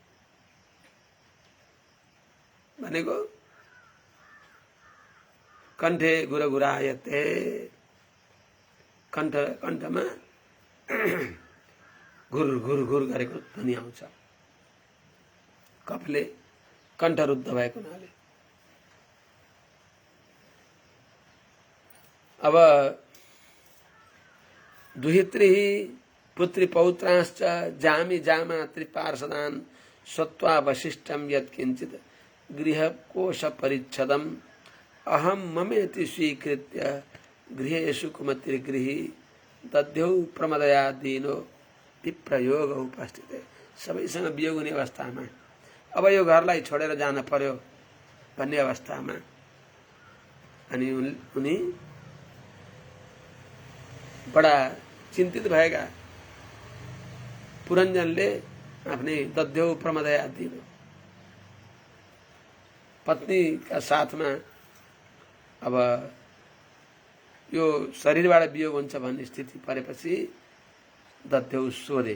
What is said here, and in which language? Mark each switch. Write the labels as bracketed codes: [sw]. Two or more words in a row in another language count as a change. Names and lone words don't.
[ne] भनेको [sa] कण्ठे गुरगुरायते, [ne] कण्ठमा घुर घुर घुर गरेको ध्वनि आउँछ, कफले कण्ठरुद्ध भएको हुनाले। [sa] अब दुहित्री पुत्री पौत्रांश्च जामी जामा त्रिपार्षदान सत्वावशिष्टम यत्किंचित गृहकोश परिच्छदम अहम ममेति स्वीकृत्य गृहेषु कुमतिर्गृही दध्यौ प्रमदया दीनो विप्रयोग उपस्थित। [ne] सबैसँग वियोग हुने अवस्थामा अब यो घरलाई छोडेर जान पर्यो भन्ने अवस्थामा अनि उनी बडा चिन्तित भएका। पुरञ्जनले आफ्नै [sa] दध्यौ प्रमदया दिनो, [ne] पत्नीका साथमा अब यो शरीरबाट वियोग हुन्छ भन्ने स्थिति परेपछि दध्यौ सोधे।